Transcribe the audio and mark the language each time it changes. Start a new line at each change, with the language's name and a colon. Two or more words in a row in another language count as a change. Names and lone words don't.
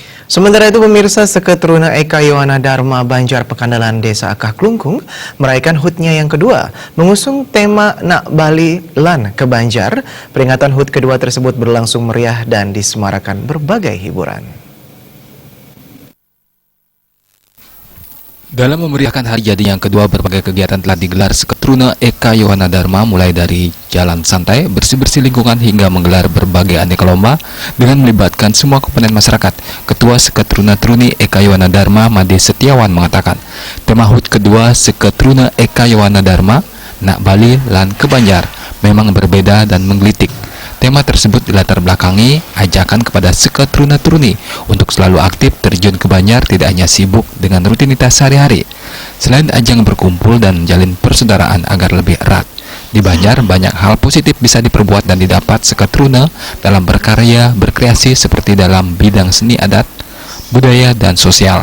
Indonesian: Sementara itu pemirsa Seketruna Eka Yohana Dharma Banjar Pekandalan Desa Akah Klungkung merayakan HUT-nya yang kedua. Mengusung tema Nak Bali Lan ke Banjar, peringatan HUT kedua tersebut berlangsung meriah dan disemarakan berbagai hiburan. Dalam memeriahkan hari jadi yang kedua, berbagai kegiatan telah digelar Seketruna Eka Yohana Dharma, mulai dari jalan santai, bersih-bersih lingkungan, hingga menggelar berbagai aneka lomba dengan melibatkan semua komponen masyarakat. Ketua Seketruna Truni Eka Yohana Dharma, Made Setiawan, mengatakan, tema HUT kedua Seketruna Eka Yohana Dharma, Nak Bali Lan ke Banjar, memang berbeda dan menggelitik. Tema tersebut dilatar belakangi ajakan kepada Seketruna Truni untuk selalu aktif terjun ke Banjar, tidak hanya sibuk dengan rutinitas sehari-hari. Selain ajang berkumpul dan menjalin persaudaraan agar lebih erat, di Banjar banyak hal positif bisa diperbuat dan didapat Seketruna dalam berkarya, berkreasi seperti dalam bidang seni adat, budaya, dan sosial.